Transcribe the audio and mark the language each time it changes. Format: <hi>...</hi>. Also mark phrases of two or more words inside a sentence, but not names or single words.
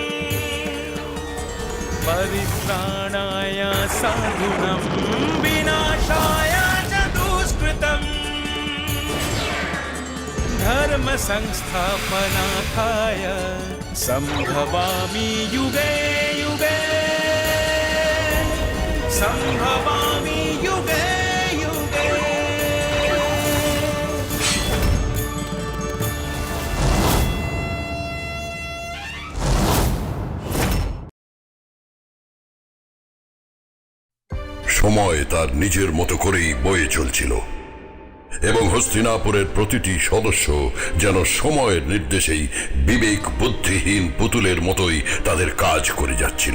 <sa>परित्राणाय साधूनां विनाशाय च दुष्कृतम् धर्म संस्थापनार्थाय संभवामि युगे युगे संभवामि युगे युगे।</sa> <bn>সময় তার নিজের মতো করেই বয়ে চলছিল এবং হস্তিনাপুরের প্রতিটি সদস্য যেন সময়ের নির্দেশেই বিবেক বুদ্ধিহীন পুতুলের মতোই তাদের কাজ করে যাচ্ছিল।</bn>